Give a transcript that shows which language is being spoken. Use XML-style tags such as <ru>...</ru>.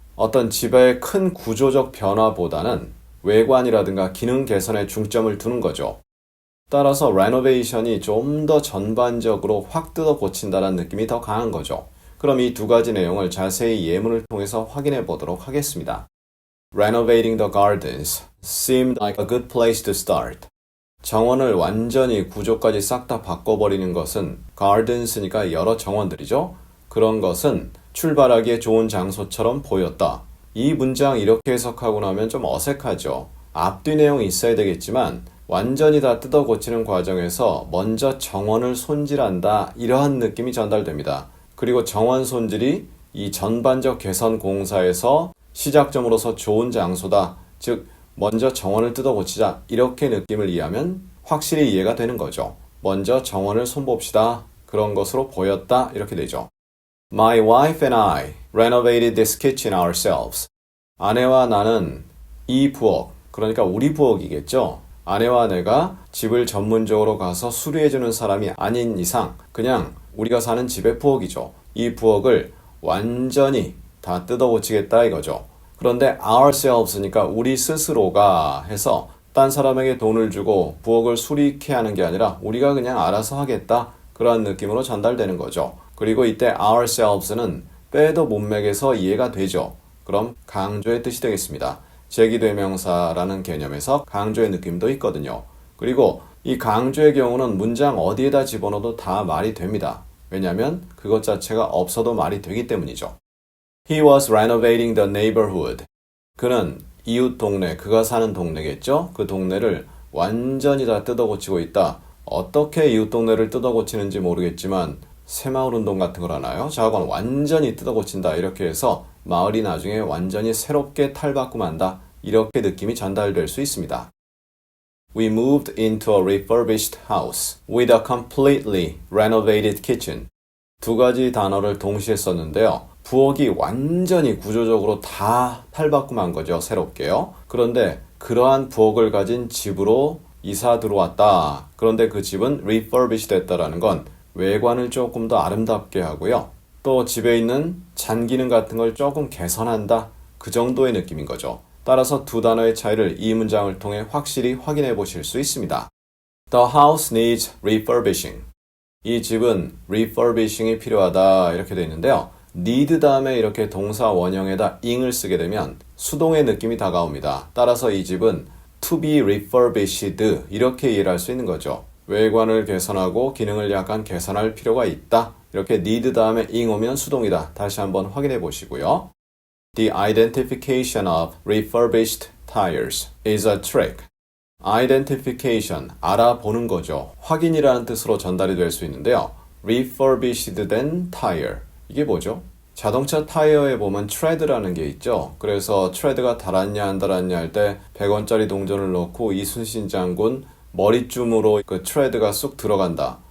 <ko>어떤 집의 큰 구조적 변화보다는 외관이라든가 기능 개선에 중점을 두는 거죠. 따라서 renovation이 좀 더 전반적으로 확 뜯어 고친다는 느낌이 더 강한 거죠. 그럼 이 두 가지 내용을 자세히 예문을 통해서 확인해 보도록 하겠습니다.</ko> <en>Renovating the gardens seemed like a good place to start.</en> <ko>정원을 완전히 구조까지 싹 다 바꿔버리는 것은 gardens니까 여러 정원들이죠. 그런 것은 출발하기에 좋은 장소처럼 보였다. 이 문장 이렇게 해석하고 나면 좀 어색하죠. 앞뒤 내용이 있어야 되겠지만 완전히 다 뜯어 고치는 과정에서 먼저 정원을 손질한다. 이러한 느낌이 전달됩니다. 그리고 정원 손질이 이 전반적 개선 공사에서 시작점으로서 좋은 장소다. 즉 먼저 정원을 뜯어 고치자. 이렇게 느낌을 이해하면 확실히 이해가 되는 거죠. 먼저 정원을 손봅시다. 그런 것으로 보였다. 이렇게 되죠.</ko> <en>My wife and I renovated this kitchen ourselves.</en> <ko>아내와 나는 이 부엌, 그러니까 우리 부엌이겠죠. 아내와 내가 집을 전문적으로 가서 수리해주는 사람이 아닌 이상 그냥 우리가 사는 집의 부엌이죠. 이 부엌을 완전히 다 뜯어 고치겠다 이거죠. 그런데 ourselves니까 우리 스스로가 해서 딴 사람에게 돈을 주고 부엌을 수리케 하는 게 아니라 우리가 그냥 알아서 하겠다. 그런 느낌으로 전달되는 거죠. 그리고 이때 ourselves는 빼도 문맥에서 이해가 되죠. 그럼 강조의 뜻이 되겠습니다. 제기대명사라는 개념에서 강조의 느낌도 있거든요. 그리고 이 강조의 경우는 문장 어디에다 집어넣어도 다 말이 됩니다. 왜냐하면 그것 자체가 없어도 말이 되기 때문이죠.</ko> <en>He was renovating the neighborhood.</en> <ko>그는 이웃 동네, 그가 사는 동네겠죠? 그 동네를 완전히 다 뜯어 고치고 있다. 어떻게 이웃 동네를 뜯어 고치는지 모르겠지만 새마을 운동 같은 걸 하나요? 자건 완전히 뜯어 고친다. 이렇게 해서 마을이 나중에 완전히 새롭게 탈바꿈한다. 이렇게 느낌이 전달될 수 있습니다.</ko> <en>We moved into a refurbished house with a completely renovated kitchen.</en> <ko>두 가지 단어를 동시에 썼는데요. 부엌이 완전히 구조적으로 다 탈바꿈한 거죠. 새롭게요. 그런데 그러한 부엌을 가진 집으로 이사 들어왔다. 그런데 그 집은 refurbished 됐다라는 건 외관을 조금 더 아름답게 하고요. 또 집에 있는 잔기능 같은 걸 조금 개선한다. 그 정도의 느낌인 거죠. 따라서 두 단어의 차이를 이 문장을 통해 확실히 확인해 보실 수 있습니다.</ko> <en>The house needs refurbishing.</en> <ko>이 집은 refurbishing이 필요하다. 이렇게 되어 있는데요. need 다음에 이렇게 동사 원형에다 ing을 쓰게 되면 수동의 느낌이 다가옵니다. 따라서 이 집은</ko> <en>to be refurbished</en> <ko>이렇게 이해를 할 수 있는 거죠. 외관을 개선하고 기능을 약간 개선할 필요가 있다. 이렇게 need 다음에 ing 오면 수동이다. 다시 한번 확인해 보시고요.</ko> <en>The identification of refurbished tires is a trick.</en> <ko>identification, 알아보는 거죠. 확인이라는 뜻으로 전달이 될 수 있는데요. refurbished 된 tire. 이게 뭐죠? 자동차 타이어에 보면 tread라는 게 있죠. 그래서 tread가 달았냐 안 달았냐 할 때 100원짜리 동전을 넣고 이순신 장군 머리쯤으로 그 tread가 쑥 들어간다.</ko>